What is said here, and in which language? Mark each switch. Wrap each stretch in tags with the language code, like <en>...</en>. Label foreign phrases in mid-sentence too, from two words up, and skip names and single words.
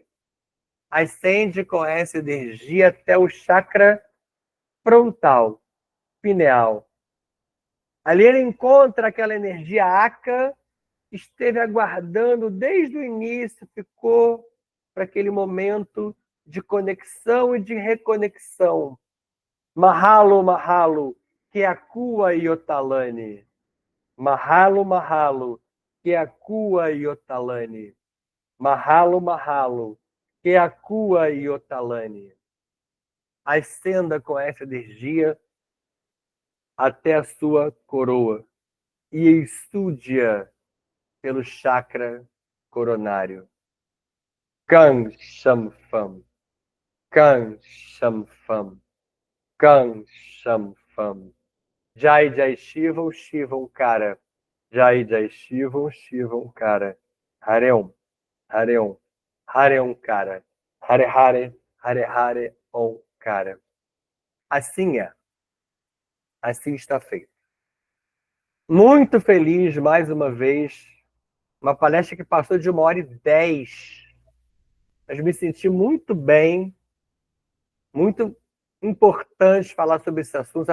<pt>Ascende com essa energia até o chakra frontal, pineal. Ali ele encontra aquela energia Aka, que esteve aguardando desde o início, ficou para aquele momento de conexão e de reconexão.</pt> <haw>Mahalo, Mahalo, Keakua Iotalani. Mahalo, Mahalo, Keakua Iotalani. Mahalo, Mahalo, Keakua Iotalani.</haw> <pt>Ascenda com essa energia até a sua coroa e estude-a pelo chakra coronário.</pt> <sa>Kang Sham Pham. Kang Sham Pham. Kang Sham Pham. Jai Jai Shivam Shivam Kara. Jai Jai Shivam Shivam Kara. Hareum. Hareum. Hareum Kara. Hare Hare. Hare Hare Om Kara.</sa> <pt>Assim é. Assim está feito. Muito feliz, mais uma vez. Uma palestra que passou de 1h10. Mas me senti muito bem. Muito importante falar sobre esse assunto.</pt>